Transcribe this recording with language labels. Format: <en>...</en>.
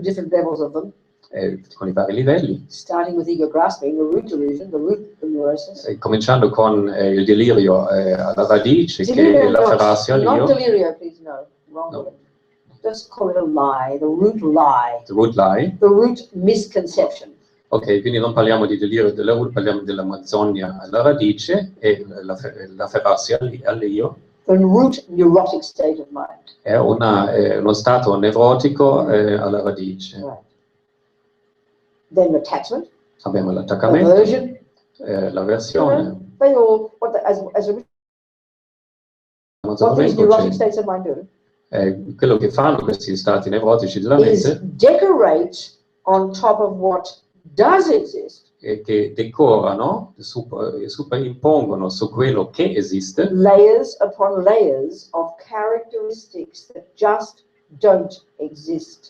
<en>different levels of them,</en> <it>con i vari livelli,</it> <en>starting with ego grasping, the root delusion, the root of neurosis.</en> <it>cominciando con il delirio alla radice, che è Delirio, l'afferrarsi</it> <en>not</en> <it>all'io,</it> <en>delirio, please, no. Wrong</en> <it>No.</it> <en>word. Just call it a lie, the root lie, the root lie. the root misconception.</en> <it>Ok, quindi non parliamo di delirio della root, parliamo dell'Amazzonia alla radice e l'afferrarsi all'io.</it> <en>The root neurotic state of mind.</en> <it>È uno stato nevrotico alla radice.</it> <en>Right. Then attachment,</en> <it>Abbiamo l'attaccamento,</it> <en>aversion,</en> <it>l'avversione,</it> <en>they all, as what these neurotic states of mind do</en> <it>quello che fanno questi stati nevrotici della</it> <en>is</en> <it>mente</it> <en>decorate on top of what does exist,</en> <it>è che decorano, superimpongono su quello che esiste</it> <en>layers upon layers of characteristics that just don't exist.</en>